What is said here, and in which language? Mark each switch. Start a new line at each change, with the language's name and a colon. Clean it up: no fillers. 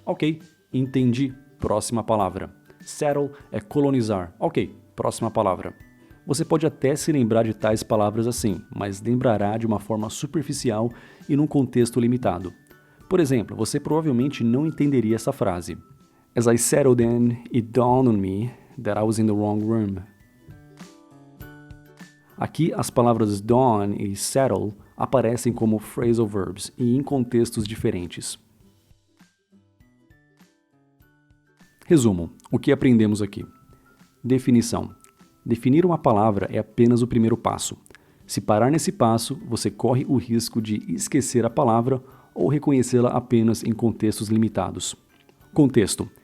Portuguese: Ok, entendi. Próxima palavra. Settle é colonizar. Ok, próxima palavra. Você pode até se lembrar de tais palavras assim, mas lembrará de uma forma superficial e num contexto limitado. Por exemplo, você provavelmente não entenderia essa frase.
English: As I settled in, it dawned on me that I was in the wrong room.
Portuguese: Aqui, as palavras dawn e settle aparecem como phrasal verbs e em contextos diferentes. Resumo: o que aprendemos aqui? Definição: Definir uma palavra é apenas o primeiro passo. Se parar nesse passo, você corre o risco de esquecer a palavra ou reconhecê-la apenas em contextos limitados. Contexto.